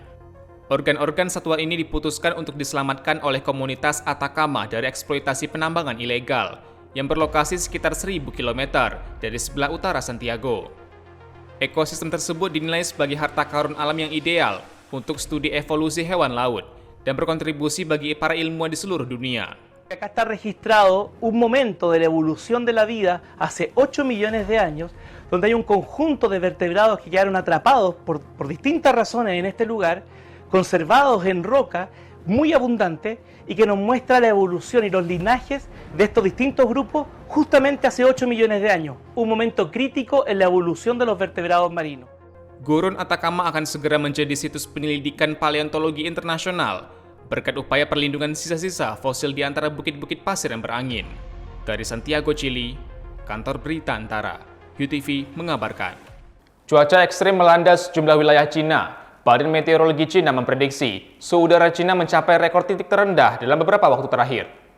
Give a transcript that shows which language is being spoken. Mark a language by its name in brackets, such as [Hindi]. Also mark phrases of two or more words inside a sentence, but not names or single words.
[Indonesian] Organ-organ satwa ini diputuskan untuk diselamatkan oleh komunitas Atacama dari eksploitasi penambangan ilegal yang berlokasi sekitar 1.000 km dari sebelah utara Santiago. Ekosistem tersebut dinilai sebagai harta karun alam yang ideal untuk studi evolusi hewan laut dan berkontribusi bagi para ilmuwan di seluruh dunia. [Spanish] Acá está registrado un momento de la evolución de la vida hace 8 millones de años, donde hay un conjunto de vertebrados que quedaron atrapados por distintas razones en este lugar, conservados en roca, muy abundante, y que nos muestra la evolución y los linajes de estos distintos grupos justamente hace 8 millones de años, un momento crítico en la evolución de los vertebrados marinos. [Indonesian] Gurun Atacama akan segera menjadi situs penyelidikan paleontologi internasional berkat upaya perlindungan sisa-sisa fosil di antara bukit-bukit pasir yang berangin. Dari Santiago, Chili, Kantor Berita Antara, UTV mengabarkan. Cuaca ekstrim melanda sejumlah wilayah Cina. Badan Meteorologi Cina memprediksi suhu udara Cina mencapai rekor titik terendah dalam beberapa waktu terakhir.